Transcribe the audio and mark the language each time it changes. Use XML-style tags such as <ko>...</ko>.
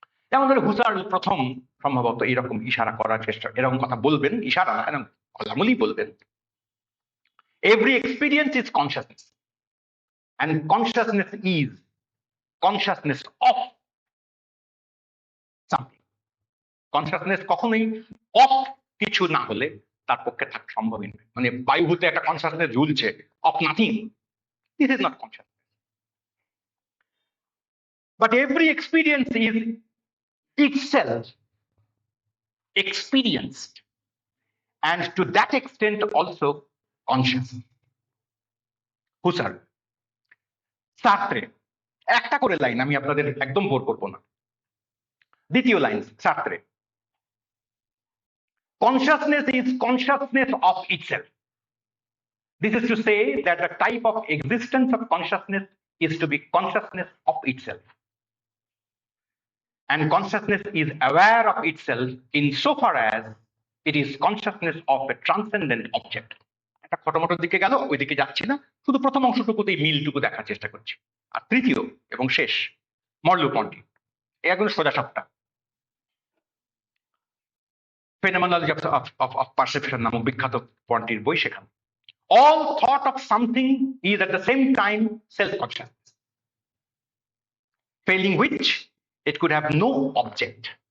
<bn>যেমন ধরে হুসার্ল প্রথম সম্ভবত এরকম ইশারা করার চেষ্টা, এরকম কথা বলবেন, ইশারা না, এরকম খোলামুলি বলবেন,</bn> <en>Every experience is consciousness and consciousness is consciousness of something.</en> <bn>Consciousness কখনোই অফ কিছু না হলে তার পক্ষে থাকা সম্ভবই নয়। মানে বায়ুভূতে একটা কনসাসনেস ঝুলছে,</bn> <en>Of nothing, this is not consciousness. But every experience is itself experienced and to that extent also conscious.</en> <bn>হুসার্ল। Sartre, একটা করে লাইন, আমি আপনাদের একদম বোর করবো না। দ্বিতীয় line Sartre,</bn> <en>consciousness is consciousness of itself. This is to say that the type of existence of consciousness is to be consciousness of itself. And consciousness is aware of itself insofar as it is consciousness of a transcendent object.</en> <bn>একটা খটোমটোর দিকে গেল, ওই দিকে যাচ্ছি না, শুধু প্রথম অংশটুকুতেই মিলটুকু দেখার চেষ্টা করছি। আর তৃতীয় এবং শেষ, মর্লেপন্টি, একদম সোজা সাপটা, ফেনোমেনোলজি অফ পারসেপশন নামক বিখ্যাত পন্টির বই, সেখানে</bn> <en>all thought of something is at the same time self-consciousness, failing which it could have no object.</en>